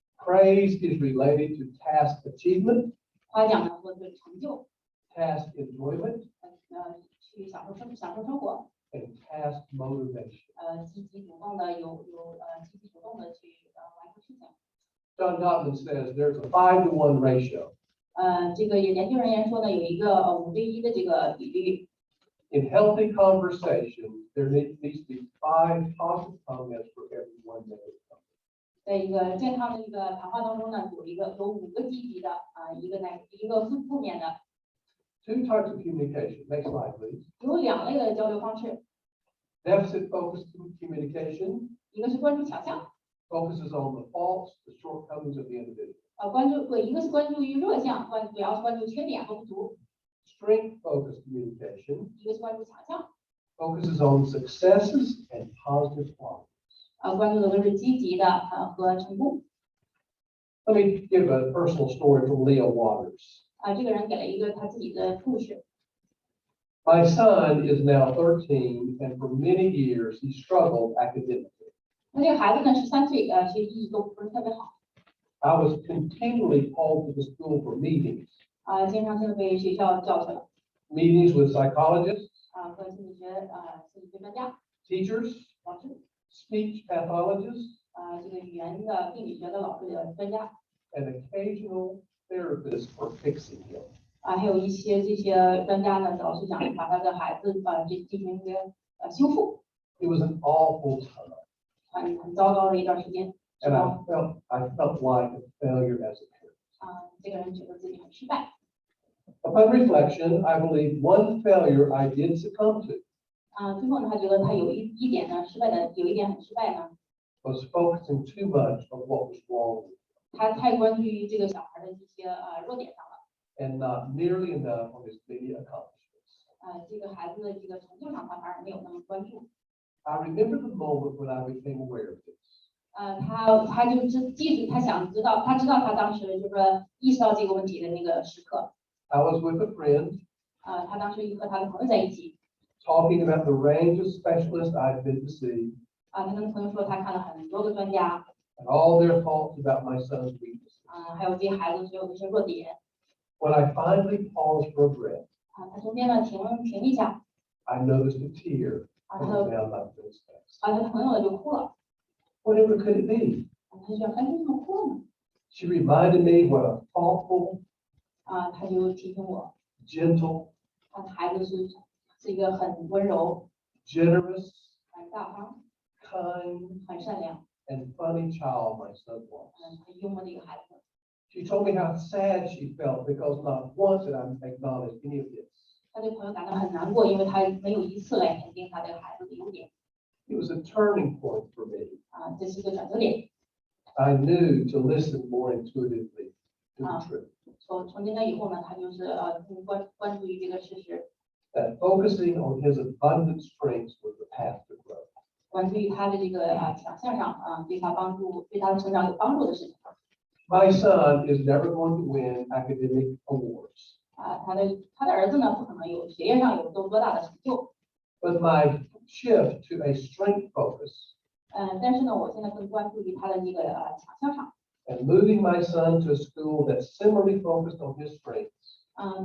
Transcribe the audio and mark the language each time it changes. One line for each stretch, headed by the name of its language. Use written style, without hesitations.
English: praise is related to task achievement,
Chinese: 夸奖呢和这个成就，
English: task enjoyment,
Chinese: 去享受生活，
English: and task motivation.
Chinese: 积极主动的积极主动的去完成事情。
English: John Gottman says there's a 5-to-1 ratio.
Chinese: 这个研究人员说呢，有一个5:1的这个比率。
English: In healthy conversation, there needs to be 5 positive comments for every 1 negative comment.
Chinese: 在一个健康的一个谈话当中呢，有5个积极的一个负面的。
English: 2 types of communication. Next slide, please.
Chinese: 有2类的交流方式，
English: Deficit focused communication
Chinese: 一个是关注强项，
English: focuses on the faults, the shortcomings of the individual.
Chinese: 一个是关注于弱项，主要是关注缺点和不足；
English: Strength focused communication
Chinese: 一个是关注强项，
English: focuses on successes and positive qualities.
Chinese: 关注的都是积极的和成功。
English: Let me give a personal story from Leo Waters.
Chinese: 这个人给了一个他自己的故事。
English: My son is now 13, and for many years he struggled academically.
Chinese: 那这个孩子呢13岁，学习一直都不是特别好，
English: I was continually called to the school for meetings,
Chinese: 经常性被学校叫去了，
English: meetings with psychologists,
Chinese: 和心理学专家、
English: teachers,
Chinese: 老师，
English: speech pathologists,
Chinese: 这个语言的病理学的老师专家，
English: and occasional therapists for fixing him.
Chinese: 还有一些这些专家呢，老是想把他的孩子进行一个修复。
English: It was an awful time.
Chinese: 很糟糕的一段时间之
English: And
Chinese: 后，
English: I felt like a failure as a parent.
Chinese: 这个人觉得自己很失败。
English: Upon reflection, I believe one failure I did succumb to
Chinese: 最后呢，他觉得他有一点呢失败的，有一点很失败呢，
English: was focusing too much on what was wrong with
Chinese: 他太关注于这个小孩的一些弱点上了，
English: and not nearly enough on his many accomplishments.
Chinese: 这个孩子的这个成就上他反而没有那么关注。
English: I remember the moment when I became aware of this.
Chinese: 他就记住，他想知道，他知道他当时就是说意识到这个问题的那个时刻。
English: I was with a friend
Chinese: 他当时和他的朋友在一起，
English: talking about the range of specialists I'd been to see
Chinese: 他跟朋友说他看了很多个专家，
English: and all their thoughts about my son's weaknesses.
Chinese: 还有这孩子所有的一些弱点。
English: When I finally paused for a breath,
Chinese: 他中间呢停一下，
English: I noticed a tear
Chinese: 他
English: coming
Chinese: 的
English: down my friend's face.
Chinese: 他的朋友呢就哭了，
English: Whatever could it be?
Chinese: 他就想还是这么哭呢？
English: She reminded me what a thoughtful,
Chinese: 他就提醒我，
English: gentle,
Chinese: 他的孩子是一个很温柔、
English: generous,
Chinese: 很大方、
English: kind,
Chinese: 很善良、
English: and funny child my son was.
Chinese: 很幽默的一个孩子。
English: She told me how sad she felt because not once did I acknowledge any of this.
Chinese: 他对朋友感到很难过，因为他没有一次来肯定他这个孩子的优点。
English: It was a turning point for me.
Chinese: 这是一个转折点。
English: I knew to listen more intuitively to the truth.
Chinese: 从今天以后呢，他就是更关注于这个事实，
English: That focusing on his abundant strengths was the path to growth.
Chinese: 关注于他的这个强项上对他的成长有帮助的事情。
English: My son is never going to win academic awards,
Chinese: 他的儿子呢，不可能有学业上有多大的成就。
English: but my shift to a strength focus
Chinese: 但是呢，我现在更关注于他的这个强项上。
English: and moving my son to a school that similarly focused on his strengths